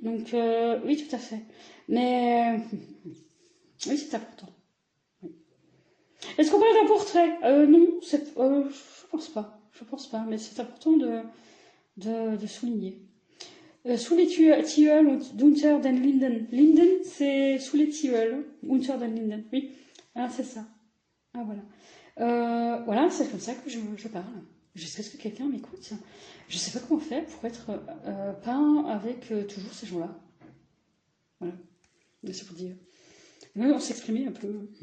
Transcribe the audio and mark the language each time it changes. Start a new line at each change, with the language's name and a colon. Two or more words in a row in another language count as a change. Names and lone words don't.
French: Donc oui, tout à fait. Mais oui, c'est important. Oui. Est-ce qu'on parle d'un portrait? Non, je pense pas. Je pense pas, mais c'est important de souligner. Sous les Tilleuls d'Unter den Linden. Linden, c'est sous les Tilleuls. Unter den Linden, oui. Ah, c'est ça. Ah, voilà. Voilà, c'est comme ça que je parle. J'espère que quelqu'un m'écoute. Je ne sais pas comment faire pour être peint avec toujours ces gens-là. Voilà. C'est pour dire. Même on s'exprimait un peu.